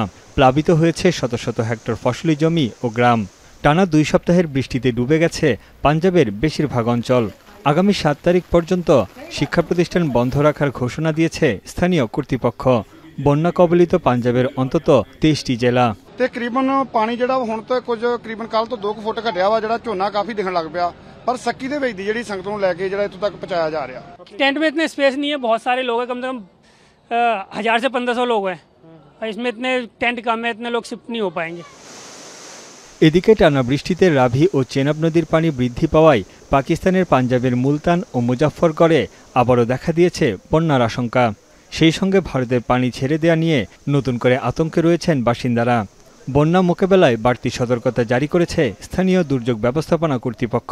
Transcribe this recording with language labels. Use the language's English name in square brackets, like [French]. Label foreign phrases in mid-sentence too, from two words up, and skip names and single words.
[Bangla] প্লাবিত হয়েছে শত শত হেক্টর ফসলি জমি ও গ্রাম। টানা ২ সপ্তাহের বৃষ্টিতে ডুবে গেছে পাঞ্জাবের বেশিরভাগ অঞ্চল। আগামী ৭ তারিখ পর্যন্ত শিক্ষা প্রতিষ্ঠান বন্ধ রাখার ঘোষণা দিয়েছে স্থানীয় কর্তৃপক্ষ। বন্যা কবলিত পাঞ্জাবের অন্তত 23টি জেলা। [Punjabi] ਤਕਰੀਬਨ ਪਾਣੀ ਜਿਹੜਾ ਹੁਣ ਤੱਕ ਕੁਝ ਤਕਰੀਬਨ ਕੱਲ ਤੋਂ 2 ਫੁੱਟ ਘਟਿਆ ਵਾ, ਜਿਹੜਾ ਝੋਨਾ ਕਾਫੀ ਦਿਖਣ ਲੱਗ ਪਿਆ, ਪਰ ਸੱਕੀ ਦੇ ਵਿੱਚ ਦੀ ਜਿਹੜੀ ਸੰਗਤ ਨੂੰ ਲੈ ਕੇ ਜਿਹੜਾ ਇੱਥੋਂ ਤੱਕ ਪਹੁੰਚਾਇਆ ਜਾ ਰਿਹਾ। [Hindi] टेंट में इतने स्पेस नहीं है, बहुत सारे लोग हैं, कम से कम 1000 से 1500 लोग हैं। इसमें इतने टेंट कम है, इतने लोग शिफ्ट नहीं हो पाएंगे। [Bangla] এদিকে টানা বৃষ্টিতে রাভি ও চেনাব নদীর পানি বৃদ্ধি পাওয়ায় পাকিস্তানের পাঞ্জাবের মুলতান ও মুজাফফরগড়ে আবারও দেখা দিয়েছে বন্যার আশঙ্কা। সেই সঙ্গে ভারতের পানি ছেড়ে দেওয়া নিয়ে নতুন করে আতঙ্কে রয়েছেন বাসিন্দারা। বন্যা মোকাবেলায় বাড়তি সতর্কতা জারি করেছে স্থানীয় দুর্যোগ ব্যবস্থাপনা কর্তৃপক্ষ।